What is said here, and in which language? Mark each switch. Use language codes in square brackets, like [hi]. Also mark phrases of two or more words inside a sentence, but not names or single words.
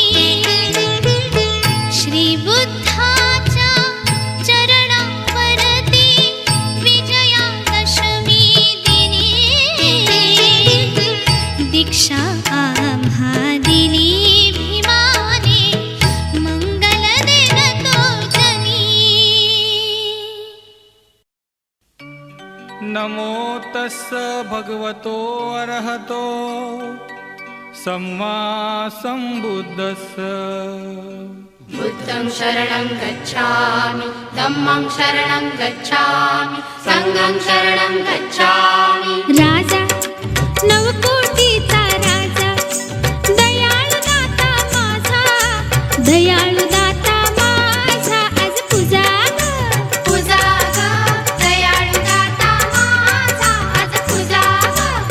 [mr] श्री बुद्धाच्या चरणावरती विजयादशमी दिनी, दीक्षा आम्हा दिली भीमाने, मंगल देतो जनी. [pi] नमो तस्स भगवतो अरहतो सम्मा सम्बुद्धस्स. बुद्धं शरणं गच्छामि, धम्मं शरणं गच्छामि, संघं शरणं गच्छामि. [mr] राजा नवकोटीचा राजा, दयाळू दाता माझा, दयाळू दाता माझा, आज पूजा ग. पूजा ग, दयाळू दाता माझा, आज पूजा ग.